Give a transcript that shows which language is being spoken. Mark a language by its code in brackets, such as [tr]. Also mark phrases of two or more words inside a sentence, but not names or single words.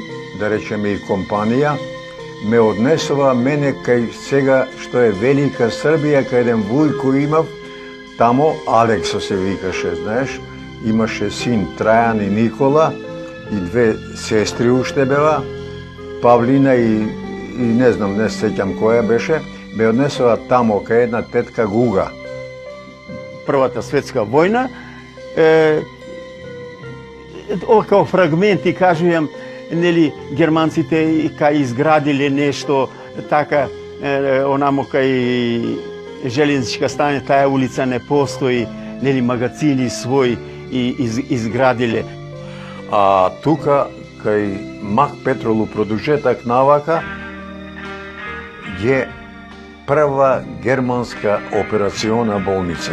[mk] да речеме и компанија, ме однесува мене кај сега што е Велика Србија, кај еден вујко имав, тамо Алексо се викаше, знаеш, имаше син Трајан и Никола, и две сестри уште бева, Павлина и не знам, не сеќам која беше, ме однесува тамо кај една тетка Гуга. Првата светска војна, Као фрагменти кажујем, нели, Германците кај изградили нешто, така, онамо кај железничка стања, таа улица не постои, нели, магазини свој и изградиле. А тука, кај Мак Петролу продолжетак навака, е прва германска операциона болница.